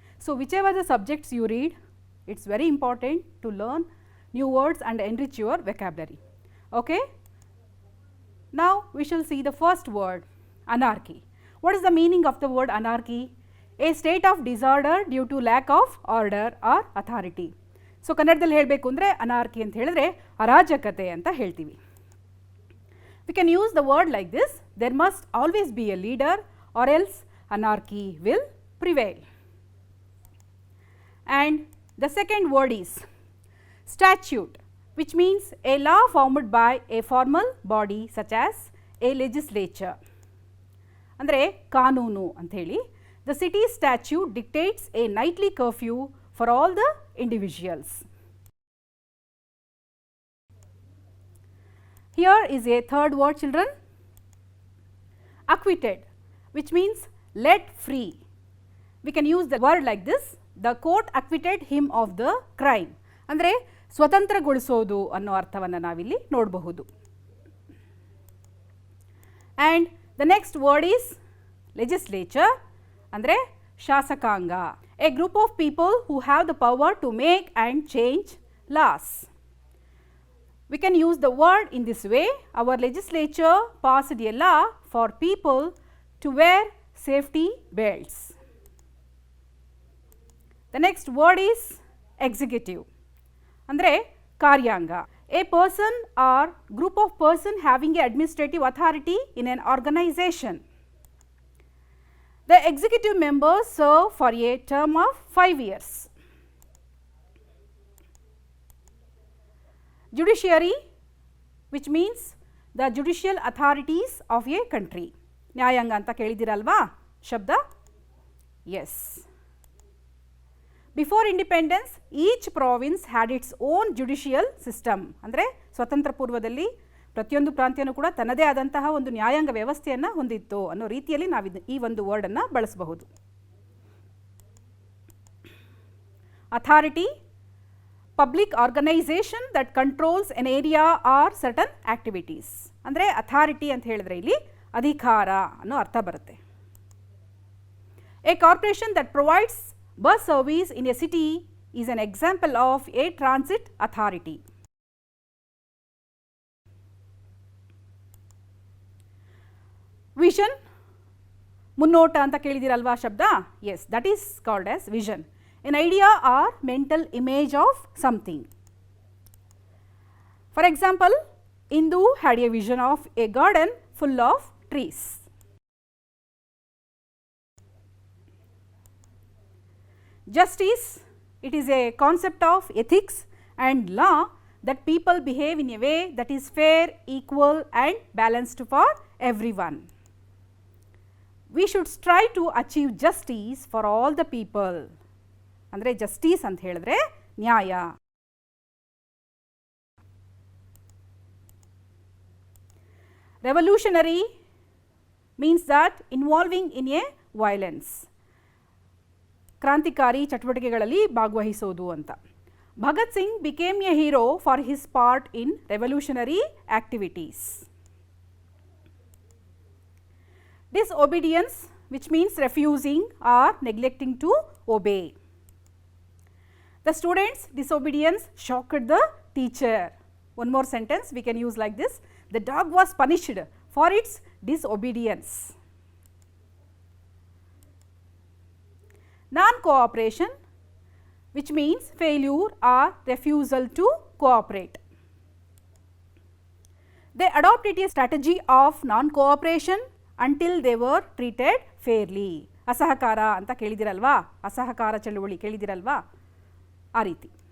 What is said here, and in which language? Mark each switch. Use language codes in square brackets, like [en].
[en] So, whichever the subjects you read, it is very important to learn new words and enrich your vocabulary. Okay? Now, we shall see the first word, anarchy. What is the meaning of the word anarchy? A state of disorder due to lack of order or authority. [kn] So, ಕನ್ನಡದಲ್ಲಿ ಹೇಳಬೇಕು ಅಂದರೆ anarchy ಅಂತ ಹೇಳಿದ್ರೆ ಅರಾಜಕತೆ ಅಂತ ಹೇಳ್ತೀವಿ. [en] We can use the word like this, there must always be a leader or else anarchy will prevail. And the second word is statute, which means a law formed by a formal body such as a legislature. [kn] ಅಂದರೆ ಕಾನೂನು ಅಂತ ಹೇಳಿ. [en] The city statute dictates a nightly curfew for all the individuals. Here is a third word, children, acquitted, which means let free. We can use the word like this, the court acquitted him of the crime. [kn] ಅಂದರೆ ಸ್ವತಂತ್ರಗೊಳಿಸೋದು ಅನ್ನೋ ಅರ್ಥವನ್ನು ನಾವಿಲ್ಲಿ ನೋಡಬಹುದು. [en] And the next word is legislature, [kn] ಅಂದರೆ ಶಾಸಕಾಂಗ, [en] a group of people who have the power to make and change laws. We can use the word in this way, our legislature passed a law for people to wear safety belts. The next word is executive, [kn] ಅಂದರೆ ಕಾರ್ಯಾಂಗ, [en] a person or group of person having a administrative authority in an organization. The executive members serve for a term of 5 years. Judiciary, which means the judicial authorities of a country. [kn] ನ್ಯಾಯಾಂಗ ಅಂತ ಕೇಳಿದಿರಲ್ವಾ ಶಬ್ದ? Yes. [en] Before independence, each province had its own judicial system. [kn] ಅಂದರೆ ಸ್ವತಂತ್ರ ಪೂರ್ವದಲ್ಲಿ ಪ್ರತಿಯೊಂದು ಪ್ರಾಂತ್ಯನೂ ಕೂಡ ತನ್ನದೇ ಆದಂತಹ ಒಂದು ನ್ಯಾಯಾಂಗ ವ್ಯವಸ್ಥೆಯನ್ನು ಹೊಂದಿತ್ತು ಅನ್ನೋ ರೀತಿಯಲ್ಲಿ ನಾವು ಈ ಒಂದು ವರ್ಡನ್ನು ಬಳಸಬಹುದು. [en] Authority, public organization that controls an area or certain activities. [kn] ಅಂದರೆ ಅಥಾರಿಟಿ ಅಂತ ಹೇಳಿದ್ರೆ ಇಲ್ಲಿ ಅಧಿಕಾರ ಅನ್ನೋ ಅರ್ಥ ಬರುತ್ತೆ. [en] A corporation that provides bus service in a city is an example of a transit authority. [kn] Vision, ಮುನ್ನೋಟ ಅಂತ ಕೇಳಿದಿರಲ್ವಾ ಶಬ್ದ? [en] Yes, that is called as vision. An idea or mental image of something. For example, Indu had a vision of a garden full of trees. Justice, it is a concept of ethics and law that people behave in a way that is fair, equal and balanced for everyone. We should strive to achieve justice for all the people. [kn] ಅಂದರೆ justice ಅಂತ ಹೇಳಿದ್ರೆ ನ್ಯಾಯ. [en] Revolutionary means that involving in a violence. [kn] ಕ್ರಾಂತಿಕಾರಿ ಚಟುವಟಿಕೆಗಳಲ್ಲಿ ಭಾಗವಹಿಸೋದು ಅಂತ. [en] Bhagat Singh became a hero for his part in revolutionary activities. Disobedience, which means refusing or neglecting to obey. The students' disobedience shocked the teacher. One more sentence we can use like this, the dog was punished for its disobedience. Non-cooperation, which means failure or refusal to cooperate. They adopted a strategy of non-cooperation until they were treated fairly. [kn] ಅಸಹಕಾರ ಅಂತ ಕೇಳಿದಿರಲ್ವಾ, ಅಸಹಕಾರ ಚಳುವಳಿ ಕೇಳಿದಿರಲ್ವಾ, ಆ ರೀತಿ.